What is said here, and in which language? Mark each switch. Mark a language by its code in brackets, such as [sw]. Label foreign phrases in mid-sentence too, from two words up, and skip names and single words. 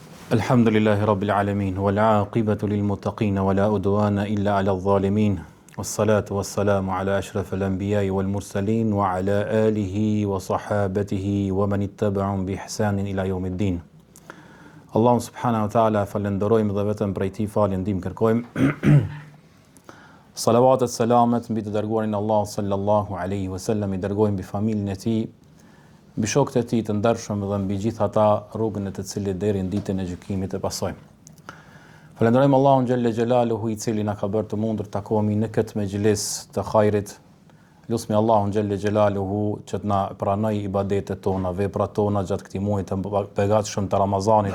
[ar] الحمد لله رب العالمين والعاقبة للمتقين ولا عدوان إلا على الظالمين والصلاة والسلام على أشرف الأنبياء والمرسلين وعلى آله وصحابته ومن اتبعهم بإحسان إلى يوم الدين. [sq] Allahu [ar] سبحانه وتعالى [sq] falenderojmë dhe vetëm prej tij falë ndihmë kërkojmë. Salavatet, selamet mbi të dërguarin Allah [ar] صلى الله عليه وسلم, [sq] i dërgojmë mbi familjen e tij, mbi shokët e tij të ndershëm dhe mbi gjithë ata rrugën e të cilit deri në ditën e gjykimit e pasojmë. Falenderojmë Allahun [ar] جل جلاله, [sq] i cili na ka bërë të mundur të takohemi në këtë mejlis të hajrit. Lutemi Allahun [ar] جل جلاله [sq] që të na pranoj ibadetet tona, veprat tona gjatë këtij muaji të begatshëm të Ramazanit.